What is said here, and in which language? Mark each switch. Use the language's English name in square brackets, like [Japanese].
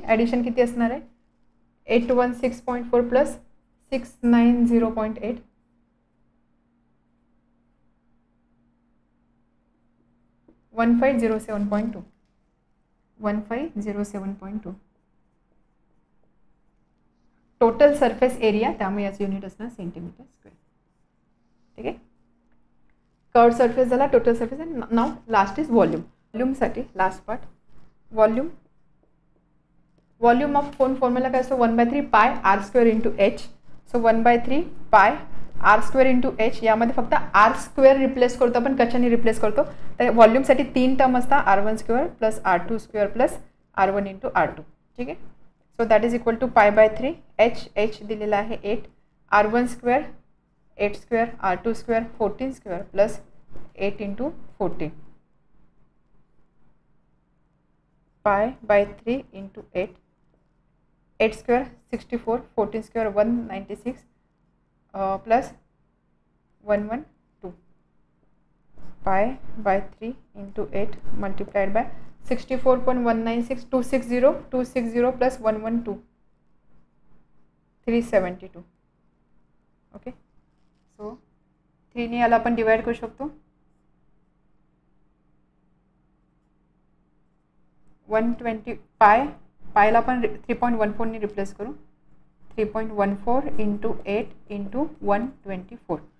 [Marathi] Addition किती असणार आहे, 816.4 प्लस 690.8 1507.2 1507.2 टोटल सरफेस एरिया, त्यामुळे याचं युनिट असणार सेंटीमीटर स्क्वेअर. ठीक आहे, कर्व सरफेस झाला, total surface. Now last is volume. व्हॉल्यूमसाठी last part volume. Volume of cone formula काय असतो, 1/3 पाय r square into H. [English] So 1/3 pi r square into H. [Marathi] यामध्ये फक्त r स्क्वेअर रिप्लेस करतो आपण, कशाने रिप्लेस करतो, तर व्हॉल्यूमसाठी 3 टर्म असतात, r1 square plus r2 square plus r1 into r2. ठीक आहे, [English] So that is equal to π/3 h दिलेला आहे 8, r1 square 8 square r2 square 14 square plus 8 into 14 π/3 into 8. 8 square 64, 14 square 196 plus 112 π/3 into 8 multiplied by 64.196 260 plus 112 372. [Marathi] Okay, so 3 ने याला आपण divide करू शकतो. 120 पायला आपण 3.14 ने रिप्लेस करू. [English] 3.14 into 8 into 124.